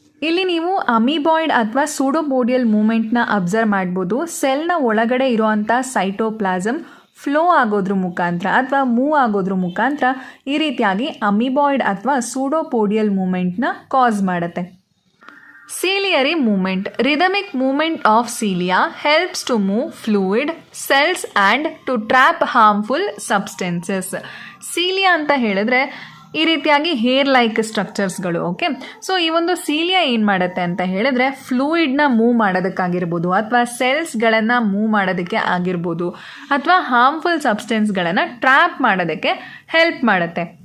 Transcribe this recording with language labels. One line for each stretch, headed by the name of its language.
Kannada: ಇಲ್ಲಿ ನೀವು ಅಮೀಬಾಯ್ಡ್ ಅಥವಾ ಸೂಡೋಪೋಡಿಯಲ್ ಮೂಮೆಂಟ್ನ ಅಬ್ಸರ್ವ್ ಮಾಡ್ಬೋದು. ಸೆಲ್ನ ಒಳಗಡೆ ಇರುವಂಥ ಸೈಟೋಪ್ಲಾಸಮ್ ಫ್ಲೋ ಆಗೋದ್ರ ಮುಖಾಂತರ ಅಥವಾ ಮೂವ್ ಆಗೋದ್ರ ಮುಖಾಂತರ ಈ ರೀತಿಯಾಗಿ ಅಮೀಬಾಯ್ಡ್ ಅಥವಾ ಸೂಡೋಪೋಡಿಯಲ್ ಮೂಮೆಂಟ್ನ ಕಾಸ್ ಮಾಡುತ್ತೆ.
English: Ciliary movement, rhythmic movement of cilia helps to move fluid, cells and to trap harmful substances.
Kannada: Cilia ಅಂತ ಹೇಳಿದ್ರೆ ಈ ರೀತಿಯಾಗಿ ಹೇರ್ ಲೈಕ್ ಸ್ಟ್ರಕ್ಚರ್ಸ್ಗಳು. ಓಕೆ, ಸೊ ಈ ಒಂದು ಸೀಲಿಯಾ ಏನು ಮಾಡುತ್ತೆ ಅಂತ ಹೇಳಿದ್ರೆ ಫ್ಲೂಯಿಡ್ನ ಮೂವ್ ಮಾಡೋದಕ್ಕಾಗಿರ್ಬೋದು ಅಥವಾ ಸೆಲ್ಸ್ಗಳನ್ನು ಮೂವ್ ಮಾಡೋದಕ್ಕೆ ಆಗಿರ್ಬೋದು ಅಥವಾ ಹಾರ್ಮ್ಫುಲ್ ಸಬ್ಸ್ಟೆನ್ಸ್ಗಳನ್ನು ಟ್ರ್ಯಾಪ್ ಮಾಡೋದಕ್ಕೆ ಹೆಲ್ಪ್ ಮಾಡುತ್ತೆ.